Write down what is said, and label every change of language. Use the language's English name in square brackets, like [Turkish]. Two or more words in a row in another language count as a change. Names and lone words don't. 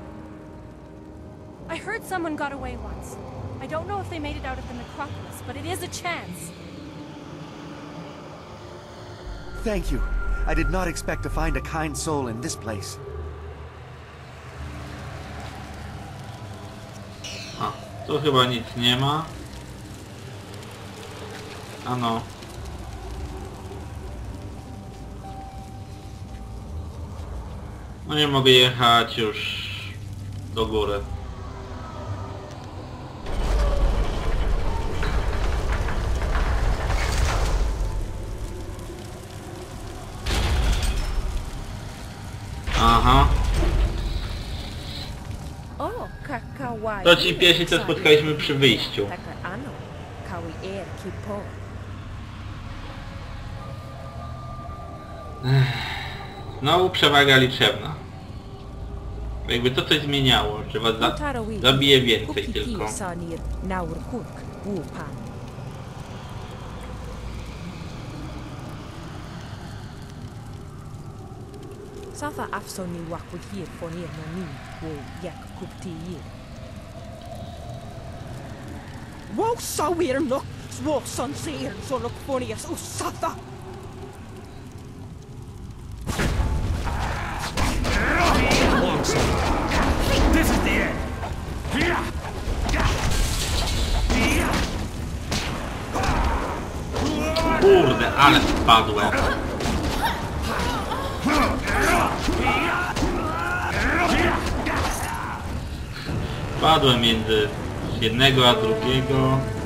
[English] I heard someone got away once. I don't know if they made it out of the necropolis, but it is a chance. Thank you. I did not expect to find a kind soul in this place. [Polish] A, tu chyba nic nie ma. Ano. No nie mogę jechać już do góry. Aha. O, kakawai. To ci piesi, co spotkaliśmy przy wyjściu. Taka ano, kawi kipo. Znowu przewaga liczebna. Jakby to coś zmieniało, że was zabije więcej tylko. Safa afsoni wakujir fonir nani wo yak kupti. Wow, sawir nok swok son seer so look fonias usata. [English] This is the end. [Polish] Kurde, ale spadłem. Spadłem między jednego a drugiego.